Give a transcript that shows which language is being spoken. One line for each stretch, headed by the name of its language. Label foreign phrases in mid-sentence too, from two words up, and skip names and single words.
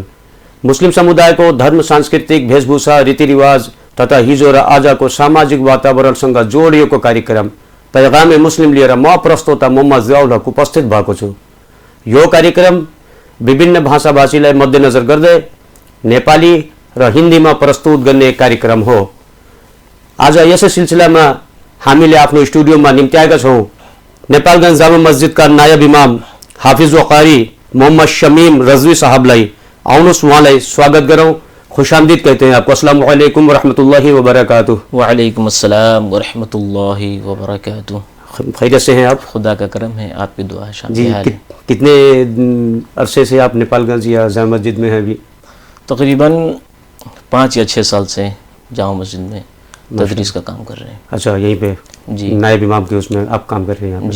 Nepali: मुस्लिम समुदाय को धर्म, सांस्कृतिक वेशभूषा, रीतिरिवाज तथा हिजो र आजको सामाजिक वातावरणसँग जोडिएको कार्यक्रम पैगाम मुस्लिम लिएर म प्रस्तोता मोहम्मद जियाउल हक उपस्थित भएको छु। यो कार्यक्रम विभिन्न भाषाभाषीलाई मध्यनजर गर्दै नेपाली र हिन्दीमा प्रस्तुत गर्ने कार्यक्रम हो। आज यसै सिलसिलामा हामीले आफ्नो स्टुडियोमा निम्त्याएका छौं नेपालगञ्ज जामा मस्जिदका नायब इमाम हाफिज व कारी मोहम्मद शमीम रजवी साहबलाई। आउनुहोस् उहाँलाई स्वागत गरौं,
Hindi: खुशामदीद कहते हैं आपको।
Arabic: السلام عليكم ورحمة الله وبركاته. وعليكم السلام ورحمة الله وبركاته.
Hindi: खैरियत से हैं आप? खुदा का करम है, आपकी दुआ है। जी, कितने अरसे से आप नेपालगंज या जामा मस्जिद में हैं अभी? तकरीबन 5 या 6 साल से जामा मस्जिद में तदरीस का काम कर रहे हैं। अच्छा, यहीं पे जी नायब इमाम के उसमें आप काम कर रहे हैं यहाँ पे?